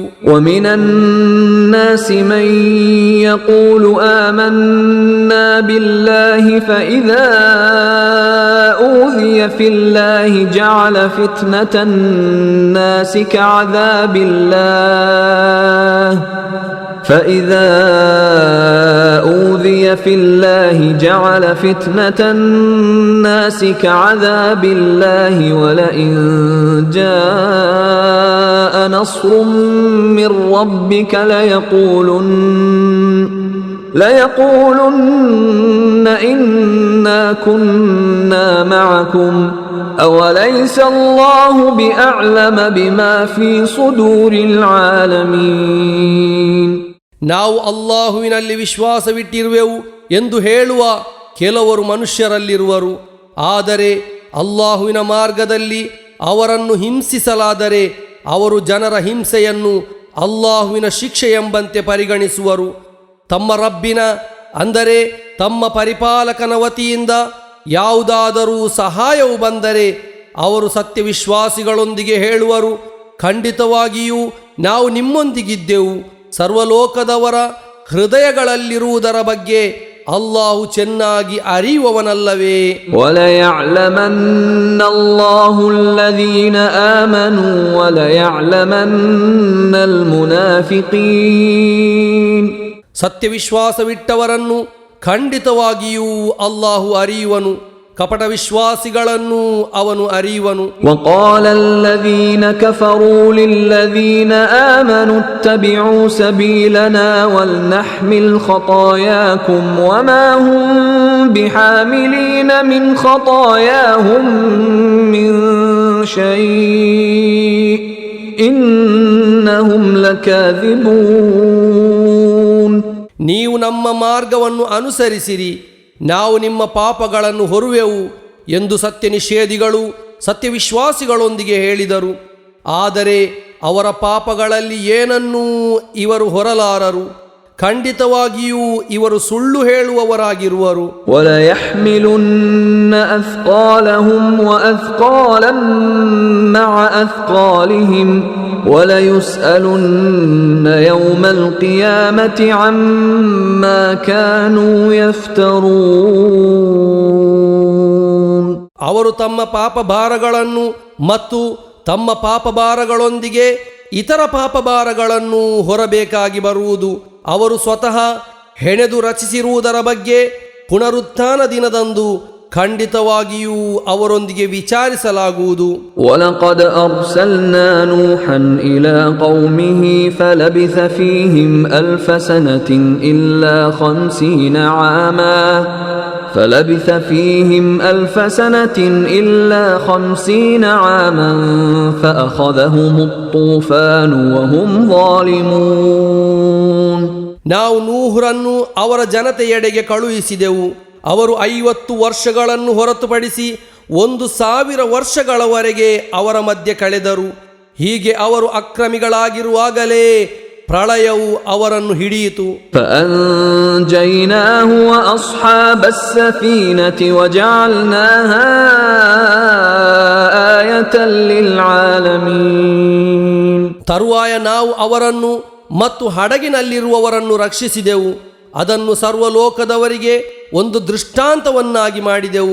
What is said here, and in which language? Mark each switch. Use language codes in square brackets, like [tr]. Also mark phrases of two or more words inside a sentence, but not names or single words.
[ar] ومن الناس من يقول آمنا بالله فإذا أوذي في الله جعل فتنة الناس كعذاب الله فإذا أوذي في الله جعل فتنة الناس كعذاب الله ولئن جاء نصر من ربك ليقولن إنا كنا معكم أوليس الله بأعلم بما في صدور العالمين. [kn] ನಾವು ಅಲ್ಲಾಹುವಿನಲ್ಲಿ ವಿಶ್ವಾಸವಿಟ್ಟಿರುವೆವು ಎಂದು ಹೇಳುವ ಕೆಲವರು ಮನುಷ್ಯರಲ್ಲಿರುವರು. ಆದರೆ ಅಲ್ಲಾಹುವಿನ ಮಾರ್ಗದಲ್ಲಿ ಅವರನ್ನು ಹಿಂಸಿಸಲಾದರೆ ಅವರು ಜನರ ಹಿಂಸೆಯನ್ನು ಅಲ್ಲಾಹುವಿನ ಶಿಕ್ಷೆ ಎಂಬಂತೆ ಪರಿಗಣಿಸುವರು. ತಮ್ಮ ರಬ್ಬಿನ ಅಂದರೆ ತಮ್ಮ ಪರಿಪಾಲಕನ ವತಿಯಿಂದ ಯಾವುದಾದರೂ ಸಹಾಯವು ಬಂದರೆ ಅವರು ಸತ್ಯವಿಶ್ವಾಸಿಗಳೊಂದಿಗೆ ಹೇಳುವರು, ಖಂಡಿತವಾಗಿಯೂ ನಾವು ನಿಮ್ಮೊಂದಿಗಿದ್ದೆವು. ಸರ್ವಲೋಕದವರ ಹೃದಯಗಳಲ್ಲಿರುವುದರ ಬಗ್ಗೆ ಅಲ್ಲಾಹು ಚೆನ್ನಾಗಿ ಅರಿಯುವವನಲ್ಲವೇ? [ar] وَلَيَعْلَمَنَّ اللَّهُ الَّذِينَ آمَنُوا وَلَيَعْلَمَنَّ الْمُنَافِقِينَ. [kn] ಸತ್ಯವಿಶ್ವಾಸವಿಟ್ಟವರನ್ನು ಖಂಡಿತವಾಗಿಯೂ ಅಲ್ಲಾಹು ಅರಿಯುವನು, ಕಪಟ ವಿಶ್ವಾಸಿಗಳನ್ನು ಅವನು ಅರಿಯುವನು. [ar] وقال الذين كفروا للذين آمنوا اتبعوا سبيلنا ولنحمل خطاياكم وما هم بحاملين من خطاياهم من شيء إنهم لكاذبون. [kn] ನೀವು ನಮ್ಮ ಮಾರ್ಗವನ್ನು ಅನುಸರಿಸಿರಿ, ನಾವು ನಿಮ್ಮ ಪಾಪಗಳನ್ನು ಹೊರುವೆವು ಎಂದು ಸತ್ಯ ನಿಷೇಧಿಗಳು ಸತ್ಯವಿಶ್ವಾಸಿಗಳೊಂದಿಗೆ ಹೇಳಿದರು. ಆದರೆ ಅವರ ಪಾಪಗಳಲ್ಲಿ ಏನನ್ನೂ ಇವರು ಹೊರಲಾರರು, ಖಂಡಿತವಾಗಿಯೂ ಇವರು ಸುಳ್ಳು ಹೇಳುವವರಾಗಿರುವರು. [ar] وَلَيَحْمِلُنَّ أَثْقَالَهُمْ وَأَثْقَالًا مَعَ أَثْقَالِهِمْ وَلَيُسْأَلُنَّ يَوْمَ الْقِيَامَةِ عَمَّا كَانُوا يَفْتَرُونَ. [kn] ಅವರು ತಮ್ಮ ಪಾಪಭಾರಗಳನ್ನು ಮತ್ತು ತಮ್ಮ ಪಾಪಭಾರಗಳೊಂದಿಗೆ ಇತರ ಪಾಪಭಾರಗಳನ್ನು ಹೊರಬೇಕಾಗಿ ಬರುವುದು. ಅವರು ಸ್ವತಃ ಹೆಣೆದು ರಚಿಸಿರುವುದರ ಬಗ್ಗೆ ಪುನರುತ್ಥಾನ ದಿನದಂದು ಖಂಡಿತವಾಗಿಯೂ ಅವರೊಂದಿಗೆ ವಿಚಾರಿಸಲಾಗುವುದು. [ar] وَلَقَدْ أَرْسَلْنَا نُوحًا إِلَى قَوْمِهِ فَلَبِثَ فِيهِمْ أَلْفَ سَنَةٍ إِلَّا 50 عاما فأخذهم الطوفان وهم ظالمون. [kn] ನಾವು ನೂಹರನ್ನು ಅವರ ಜನತೆಯೆಡೆಗೆ ಕಳುಹಿಸಿದೆವು. ಅವರು 50 ವರ್ಷಗಳನ್ನು ಹೊರತುಪಡಿಸಿ 1,000 ವರ್ಷಗಳವರೆಗೆ ಅವರ ಮಧ್ಯೆ ಕಳೆದರು. ಹೀಗೆ ಅವರು ಅಕ್ರಮಿಗಳಾಗಿರುವಾಗಲೇ ಪ್ರಳಯವು ಅವರನ್ನು ಹಿಡಿಯಿತು. [ar] فأنجيناه وأصحاب السفينة وجعلناها آية للعالمين. [kn] ತರುವಾಯ ನಾವು ಅವರನ್ನು ಮತ್ತು ಹಡಗಿನಲ್ಲಿರುವವರನ್ನು ರಕ್ಷಿಸಿದೆವು, ಅದನ್ನು ಸರ್ವಲೋಕದವರಿಗೆ ಒಂದು ದೃಷ್ಟಾಂತವನ್ನಾಗಿ ಮಾಡಿದೆವು.